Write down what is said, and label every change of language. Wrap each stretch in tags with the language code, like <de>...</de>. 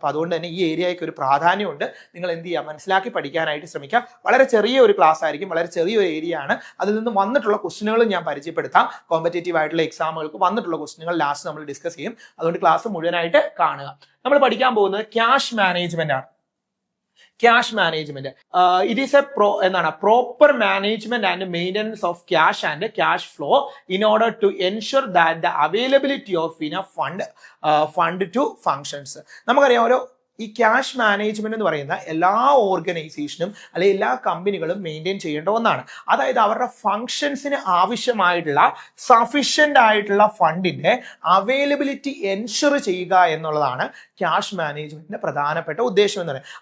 <ml>അപ്പൊ അതുകൊണ്ട് തന്നെ ഈ ഏരിയയ്ക്ക് ഒരു പ്രാധാന്യമുണ്ട്. നിങ്ങൾ എന്ത് ചെയ്യുക, മനസ്സിലാക്കി പഠിക്കാനായിട്ട് ശ്രമിക്കുക. വളരെ ചെറിയ ഒരു ക്ലാസ് ആയിരിക്കും, വളരെ ചെറിയൊരു ഏരിയ ആണ്. അതിൽ നിന്ന് വന്നിട്ടുള്ള ക്വസ്റ്റ്യനുകളും ഞാൻ പരിചയപ്പെടുത്താം. കോമ്പറ്റേറ്റീവ് ആയിട്ടുള്ള എക്സാമുകൾക്ക് വന്നിട്ടുള്ള ക്വസ്റ്റ്യനുകൾ ലാസ്റ്റ് നമ്മൾ ഡിസ്കസ് ചെയ്യും. അതുകൊണ്ട് ക്ലാസ് മുഴുവനായിട്ട് കാണുക. നമ്മൾ പഠിക്കാൻ പോകുന്നത് ക്യാഷ് മാനേജ്മെന്റ് ആണ്.</ml> <en>Cash management. It is a proper management and maintenance of cash and cash flow in order to ensure that the availability of enough fund to functions.</en> <ml>നമുക്കറിയാം, ഈ ക്യാഷ് മാനേജ്മെന്റ് എന്ന് പറയുന്ന എല്ലാ ഓർഗനൈസേഷനും അല്ലെങ്കിൽ എല്ലാ കമ്പനികളും മെയിൻറ്റെയിൻ ചെയ്യേണ്ട ഒന്നാണ്. അതായത് അവരുടെ ഫങ്ഷൻസിന് ആവശ്യമായിട്ടുള്ള സഫിഷ്യന്റ് ആയിട്ടുള്ള ഫണ്ടിന്റെ അവൈലബിലിറ്റി എൻഷുർ ചെയ്യുക എന്നുള്ളതാണ് ക്യാഷ് മാനേജ്മെന്റിന്റെ പ്രധാനപ്പെട്ട ഉദ്ദേശം എന്ന് പറയുന്നത്.</ml>